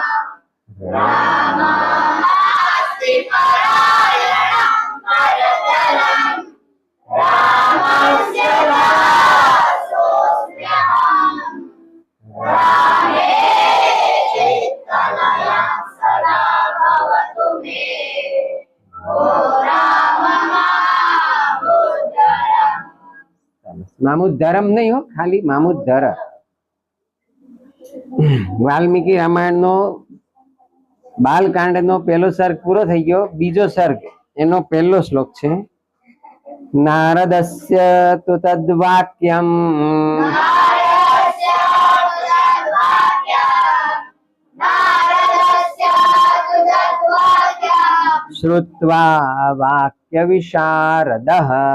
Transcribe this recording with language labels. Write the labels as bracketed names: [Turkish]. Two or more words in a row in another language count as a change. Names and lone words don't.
[Sanskrit] रामास्ति परायणं परतरं रामस्य दासोऽस्म्यहम् रामे चित्तलयं सदा भवतु मे ओ राम मामुद्धरम्। [Gujarati] મામુદ્ધરમ નહીં હો, ખાલી મામુદ્ધર। વાલ્મીકિ રામાયણ નો બાલકાંડ નો પહેલો સર્ગ પૂરો થઈ ગયો। બીજો સર્ગ એનો પહેલો શ્લોક છે। [Sanskrit] नारदस्य तु तद्वाक्यं श्रुत्वा वाक्यविशारदः